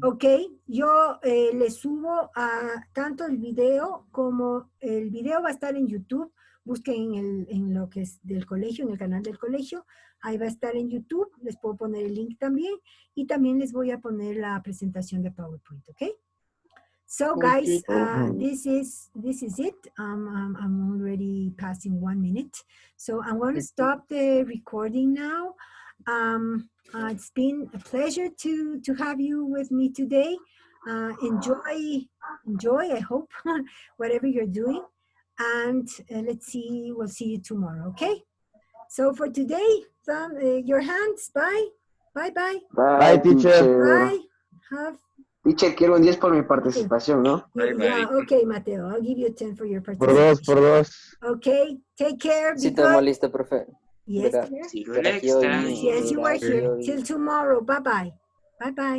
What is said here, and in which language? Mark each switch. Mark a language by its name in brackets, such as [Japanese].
[Spanish] Ok, yo le subo tanto el video como el video va a estar en YouTube. Busquen en lo que es del colegio, en el canal del colegio. Ahí va a estar en YouTube. Les puedo poner el link también. Y también les voy a poner la presentación de PowerPoint, ¿ok? [English] So, guys, this is it. I'm already passing 1 minute. So I'm going to stop the recording now. It's been a pleasure to have you with me today. Enjoy, I hope, whatever you're doing. And let's see, we'll see you tomorrow, okay? So for today, your hands, bye. Bye-bye. Bye, teacher. Bye. [Spanish] Teacher, quiero un 10 por mi participación, ¿no? [English] Yeah, okay, Mateo, I'll give you a 10 for your participation. [Spanish] Por dos. [English] Okay, take care. [Spanish] Sí, estamos listos, profe. [English] Yes, [Spanish] Verá. [English] dear. See you next time. Yes, you are here. Till tomorrow. Bye-bye. Bye-bye.